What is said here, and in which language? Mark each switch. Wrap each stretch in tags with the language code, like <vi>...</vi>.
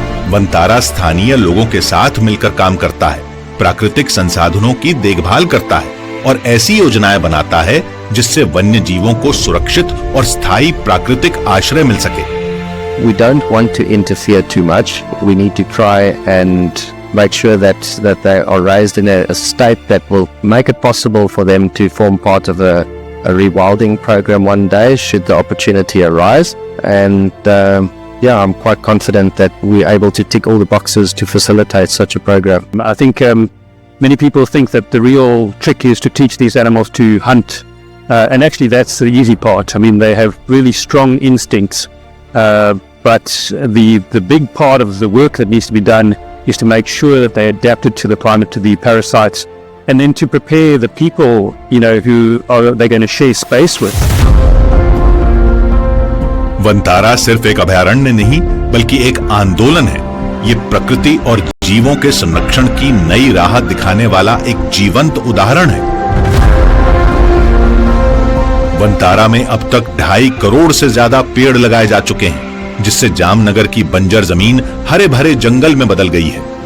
<hi>वनतारा स्थानीय लोगों के साथ मिलकर काम करता है, प्राकृतिक संसाधनों की देखभाल करता है और ऐसी योजनाएं बनाता है जिससे वन्य जीवों को सुरक्षित और स्थायी प्राकृतिक आश्रय मिल सके।</hi> <en>We don't want to interfere too much. We need to try and make sure that they are raised in a state that will make it possible for them to form part of a rewilding program one day should the opportunity arise. And yeah, I'm quite confident that we're able to tick all the boxes to facilitate such a program. I think many people think that the real trick is to teach these animals to hunt, and actually that's the easy part. I mean, they have really strong instincts, but the big part of the work that needs to be done is to make sure that they're adapted to the climate, to the parasites, and then to prepare the people, you know, who are they're going to share space with.</en> <hi>Vantara सिर्फ एक अभयारण्य नहीं, बल्कि एक आंदोलन है। ये प्रकृति और जीवों के संरक्षण की नई राह दिखाने वाला एक जीवंत उदाहरण है। वनतारा में अब तक 2.5 करोड़ से ज्यादा पेड़ लगाए जा चुके हैं, जिससे जामनगर की बंजर जमीन हरे भरे जंगल में बदल गई है।</hi>